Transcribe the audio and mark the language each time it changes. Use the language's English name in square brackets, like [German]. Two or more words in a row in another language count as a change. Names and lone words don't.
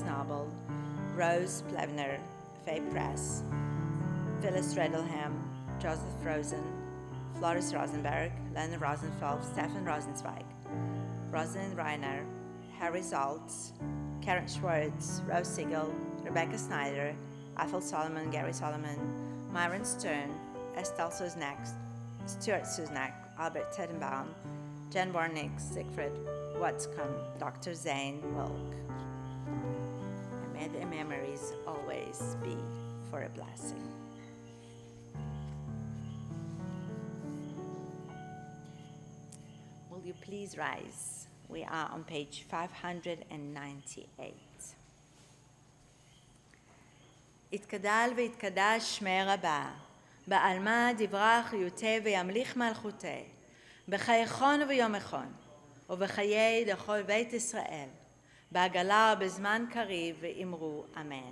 [English] Nobel, Rose Plevner, Faye Press, Phyllis Reddelham, Joseph Rosen, Floris Rosenberg, Leonard Rosenfeld, Stefan Rosenzweig, Rosalind Reiner, Harry Zaltz, Karen Schwartz, Rose Siegel, Rebecca Snyder, Ethel Solomon, Gary Solomon, Myron Stern, Estelle Susnack, Stuart Susnack, Albert Tettenbaum, Jen Warnick, Siegfried Watscombe, Dr. Zane Wilk. And may their memories always be for a blessing. Will you please rise? We are on page 598. [Aramaic] יתגדל ויתקדש שמי רבה, בעלמא דברך יוטה וימליך מלכותה, בחייכון וביומכון, ובחיי דכל בית ישראל, בעגלה ובזמן קריב ואמרו אמן.